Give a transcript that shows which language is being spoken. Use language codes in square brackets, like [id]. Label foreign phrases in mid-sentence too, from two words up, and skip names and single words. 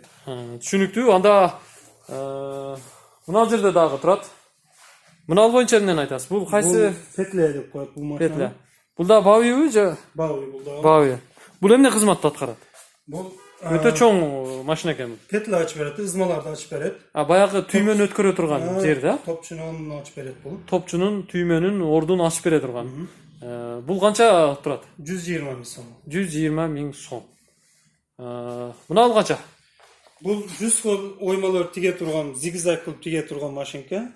[ky] Түшүнүктүү. Анда мына жерде дагы турат. Мына боюнча эмнени айтасыз? Бул кайсы? Петля деп коет бул машина. Петля. Бул да Baoyu же? Baoyu бул да. Baoyu. Бул эмне кызматты аткарат? Бул Өтө чоң машина экен. Петли açıp berет, ызмаларды açıp берет. Баягы түймөнү өткөрө турган жер да. Топчунун açıp берет бул. Топчунун түймөнүн ордун ачып бере турган. Бул канча турат? 120 миң сом. 120 миң сом. Мына канча? Бул 100 кол оймалар тиге турган, зигзаг кылып тиге турган машинка.